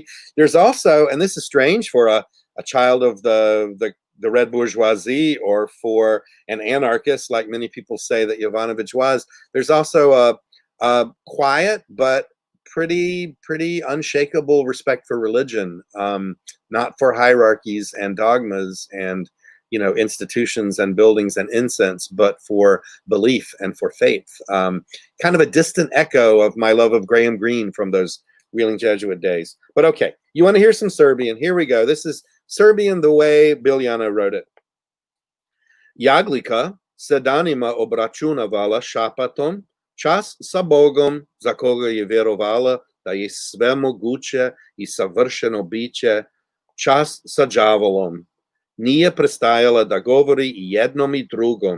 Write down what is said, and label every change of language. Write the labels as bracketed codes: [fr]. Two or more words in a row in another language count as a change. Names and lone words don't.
[en] There's also, and this is strange for a child of the red bourgeoisie or for an anarchist, like many people say that Yovanovich was, there's also a quiet but pretty unshakable respect for religion, not for hierarchies and dogmas and institutions and buildings and incense, but for belief and for faith. Kind of a distant echo of my love of Graham Greene from those Wheeling Jesuit days. But okay, you want to hear some Serbian? Here we go. This is Serbian the way Biljana wrote it. [sr] Jaglika se danima obračunavala šapatom, čas sa Bogom, za koga je vjerovala da je sve moguće i savršeno biće, čas sa đavolom. Nije prestajala da govori i jednom i drugom.